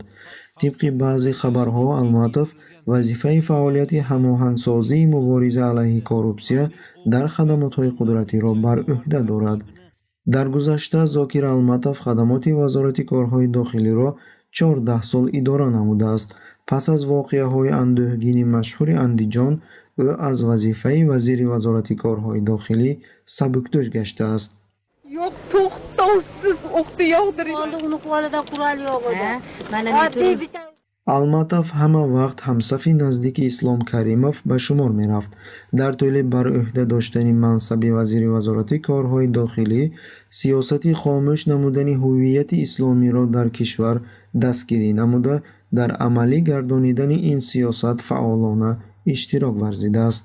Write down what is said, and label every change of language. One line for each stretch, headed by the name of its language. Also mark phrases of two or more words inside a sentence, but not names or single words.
Tajik: тибқи баъзе хабарҳо, Алматов вазифаи фаъолияти ҳамоҳангсозии мубориза алайҳи коррупсия дар хадамотҳои қудратиро бар ӯҳда дорад. дар гузашта Зокир Алматов хадамоти вазорати корҳои дохилиро 14 сол идора намудааст. пас аз воқеаҳои андӯҳгини машҳури Андиҷон, ӯ аз вазифаи вазири вазорати корҳои дохилӣ сабуктӯш гаштааст.
Uzbek: Yo'q, to'xtovsiz o'qni yog'dirib. Uni qo'lida qurol yo'q edi. Mana
Tajik: Алматов ҳама вақт ҳамсафи наздики Ислом Каримов ба шумор мерафт. дар тӯли бар ӯҳда доштани мансаби вазири вазорати корҳои дохилӣ, сиёсати хомӯш намудани ҳуввияти исломиро дар кишвар дастгирӣ намуда, дар амалӣ гардонидани ин сиёсат фаъолона иштирок варзидааст.